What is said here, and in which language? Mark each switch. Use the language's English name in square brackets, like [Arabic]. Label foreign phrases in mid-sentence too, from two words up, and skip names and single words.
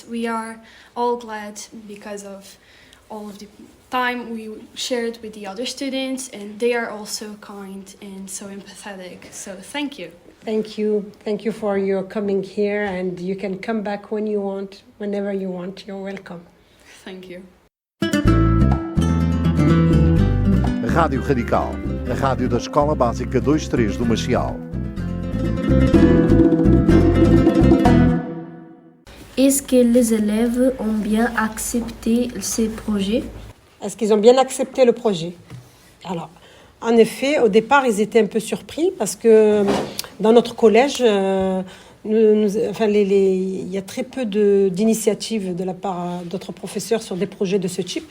[English] We are all glad because of all of the time we shared with the other students, and they are also kind and so empathetic. So thank you. Thank you. Thank you for your coming here, and you can come back when you want, whenever you want. You're welcome. Thank you. [Portuguese] Rádio Radical, a rádio da Escola Básica 2-3 do Machiel. [French] Est-ce que les élèves ont bien accepté ces projets? Est-ce qu'ils ont bien accepté le projet? Alors, En effet, au départ, ils étaient un peu surpris parce que dans notre collège, il y a très peu d'initiatives de la part d'autres professeurs sur des projets de ce type.